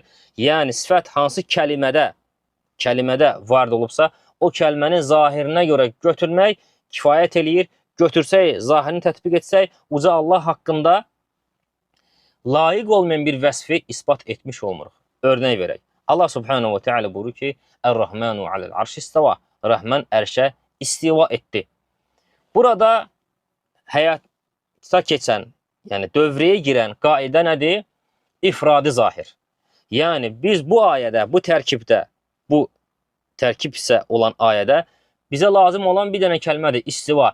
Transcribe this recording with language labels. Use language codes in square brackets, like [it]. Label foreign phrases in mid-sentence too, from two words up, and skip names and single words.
[az] Yəni, sifət hansı kəlimədə varid olubsa, o kəlmənin zahirinə görə götürmək kifayət eləyir. Götürsək, zahirini tətbiq etsək, uca Allah haqqında layiq olmayan bir vəsfi ispat etmiş olmuruq. Örnək verək. [ar] الله سبحانه وتعالى [az] buyurur ki, [ar] الرحمن على العرش استوى. [az] Rəhmən ərşə istiva etdi. Burada həyata keçən, yəni dövrəyə girən qaidə nədir? İfradi zahir. Yəni biz bu ayədə, bu tərkibdə, bu tərkib isə olan ayədə bizə lazım olan bir dənə kəlmədir, istiva.